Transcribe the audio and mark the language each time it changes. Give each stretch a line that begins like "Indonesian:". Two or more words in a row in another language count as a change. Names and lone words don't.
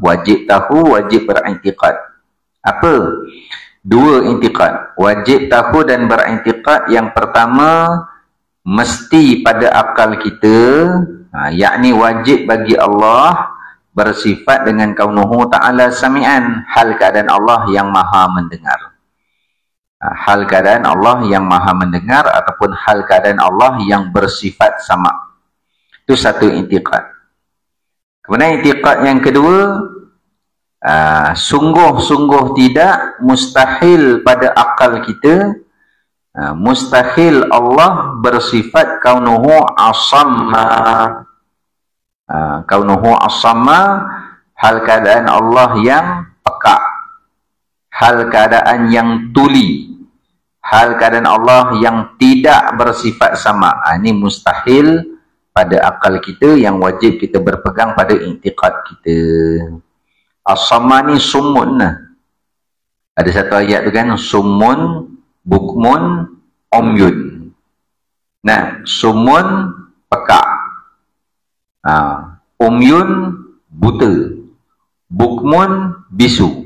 Malay: Wajib tahu, wajib berintiqad. Apa? 2 intiqad. Wajib tahu dan berintiqad. Yang pertama, mesti pada akal kita, yakni wajib bagi Allah bersifat dengan
Arabic: كونه تعالى سميعا,
Malay: hal keadaan Allah yang maha mendengar. Hal keadaan Allah yang maha mendengar ataupun hal keadaan Allah yang bersifat sama. Itu satu intiqad. Kemudian intiqad yang kedua, sungguh-sungguh tidak, mustahil pada akal kita, mustahil Allah bersifat
Arabic: كونه أصم. كونه أصم,
Malay: hal keadaan Allah yang peka, hal keadaan yang tuli, hal keadaan Allah yang tidak bersifat sama. Ini mustahil pada akal kita, yang wajib kita berpegang pada intiqad kita. As-sama ni summun. Ada satu ayat tu kan,
Arabic: صم بكم عمي.
Malay: Nah, summun peka, umyun buta, bukmun bisu.